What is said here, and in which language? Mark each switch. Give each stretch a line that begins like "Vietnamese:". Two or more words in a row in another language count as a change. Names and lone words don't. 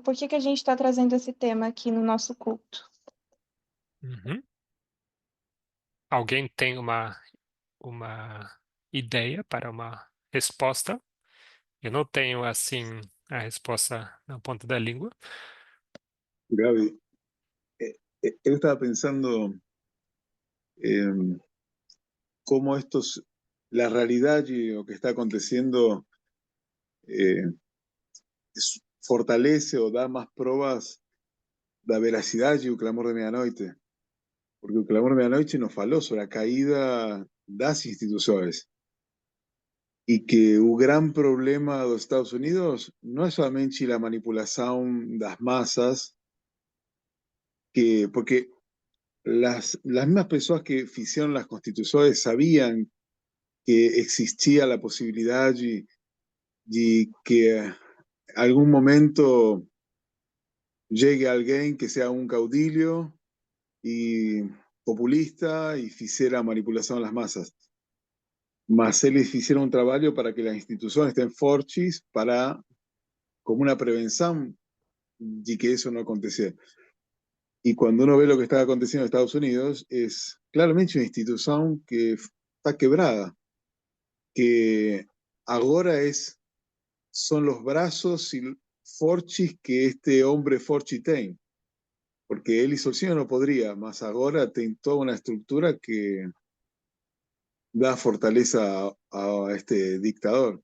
Portuguese: Por que a gente está trazendo esse tema aqui no nosso culto? Uhum. Alguém tem uma ideia para uma resposta? Eu não tenho, assim, a resposta na ponta da língua.
Spanish: Gaby, yo estaba pensando cómo la realidad y lo que está aconteciendo eh, fortalece o da más pruebas
Portuguese: da veracidade do clamor de meia-noite. Porque o clamor de meia-noite nos falou sobre a caída das instituições. E que o
Spanish: gran problema dos Estados Unidos no es solamente la manipulación das masas, porque las mismas personas que hicieron las constituciones sabían que existía la posibilidad de que algún momento llegue alguien que sea un caudillo y populista y hiciera manipulación a las masas.
Portuguese: Mas eles
Spanish: hicieron un trabajo para que las instituciones estén fortes como una prevención de que eso no aconteciera. Y cuando uno ve lo que está aconteciendo en Estados Unidos, es claramente una institución que está quebrada, que ahora son los brazos fortes que este hombre forte tiene, porque él solito no podría, mas ahora tiene toda una estructura que da fortaleza a este dictador.